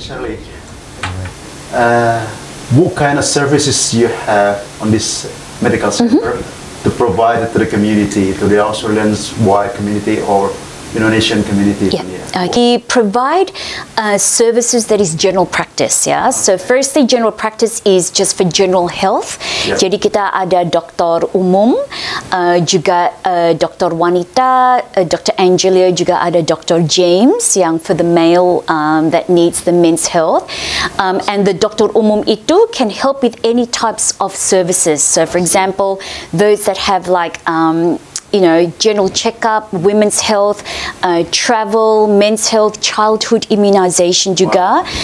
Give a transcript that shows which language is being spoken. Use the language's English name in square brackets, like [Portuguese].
[English] Shirley, what kind of services you have on this medical center to provide to the community, to the Australians wide community or Indonesian community? We provide services that is general practice. So firstly, general practice is just for general health. [Indonesian] Jadi kita ada dokter umum, juga dokter wanita, Dr. Angelia, juga ada Dr. [English] James yang for the male that needs the men's health. And the [Indonesian] dokter umum itu [English] can help with any types of services. So for example, those that have like general checkup, women's health, travel, men's health, childhood immunization juga.